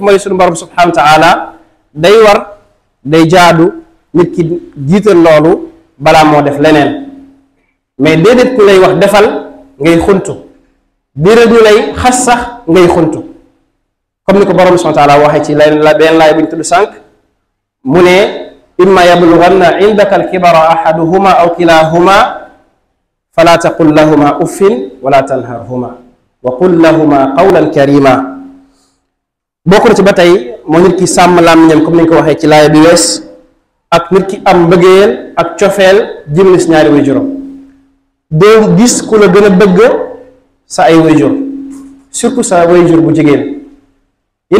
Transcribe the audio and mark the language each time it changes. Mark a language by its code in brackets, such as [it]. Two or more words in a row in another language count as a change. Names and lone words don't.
[wo] mooy suñu borom [ar] سبحانه وتعالى [wo] day war day jaadu nit ki jiital loolu balaa moo def leneen mais déedéet ku lay wax defal ngay xuntu déedéet ñu lay xas sax ngay xuntu comme ni ko borom [ar] سبحانه وتعالى [wo] waxee ci benn laay bu ñu tudd sànq mu ne [ar] إما يبلغن عندك الكبر أحدهما أو كلاهما فلا تقل لهما أف ولا تنهرهما وقل لهما قولا كريما [wo] bokk na ci ba tey moo nit ki sàmm làmmiñam comme ni ñu ko waxee ci laay bi wees ak nit ki am mbëggeel ak cofeel jëmale si ñaari waajuram doo gis ku la gën a bëgg sa ay waajur surtout sa waajur bu jigéen Yonent